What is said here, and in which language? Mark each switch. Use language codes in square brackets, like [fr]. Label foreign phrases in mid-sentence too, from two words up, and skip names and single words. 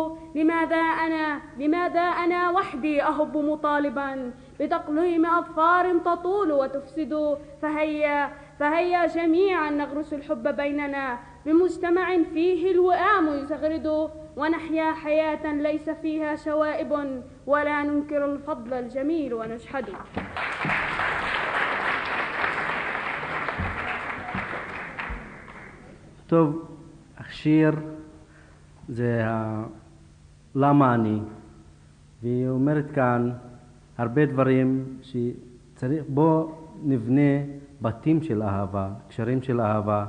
[ar] لماذا أنا وحدي أهب مطالبا بتقويم أظفار تطول وتفسد؟ فهيا جميعا نغرس الحب بيننا بمجتمع فيه الوئام يزغرد، ونحيا حياة ليس فيها شوائب ولا ننكر الفضل الجميل ونجحد. [he] טוב, השיר זה למה אני, והיא אומרת כאן הרבה דברים שצריך, בוא נבנה בתים של אהבה, קשרים של אהבה.